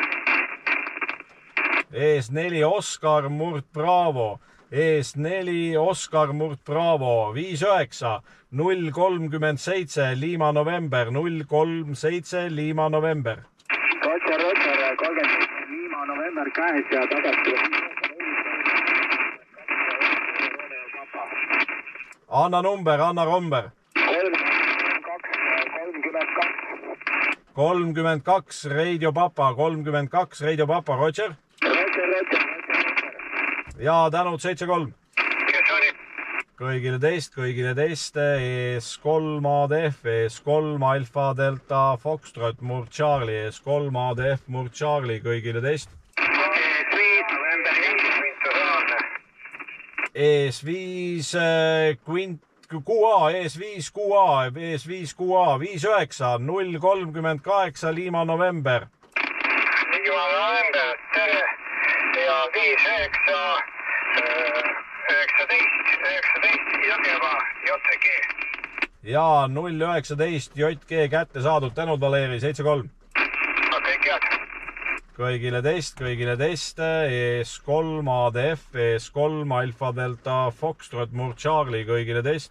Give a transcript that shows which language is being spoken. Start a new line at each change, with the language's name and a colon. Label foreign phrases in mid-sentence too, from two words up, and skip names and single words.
Estonian: ES4 Oscar Murd Bravo, ES4 Oscar Murd Bravo, 59, 037 Lima November, 037 Lima November. Roger, 37 Lima November käes ja tagasi. Anna number, Anna Romber. 32 Radio Papa, 32 Radio Papa, Roger. Ja tänud, 73. Kes oli? Kõigile teist, ES3 ADF, ES3 Alfa Delta Foxtrot Murd Charlie, ES3 ADF Murd Charlie, kõigile teist. ES5 QA, ES5 QA, ES5 QA, 59, 038 Lima November. Lima November, tere. Ja 59, 19, Jõgeva, JG. Ja 019 JG kätte saadud, tänud Valeri, 73. Kõik head. Kõigile teist, ES3 ADF, ES3 Alfa Delta Foxtrot Murd Charlie, kõigile teist.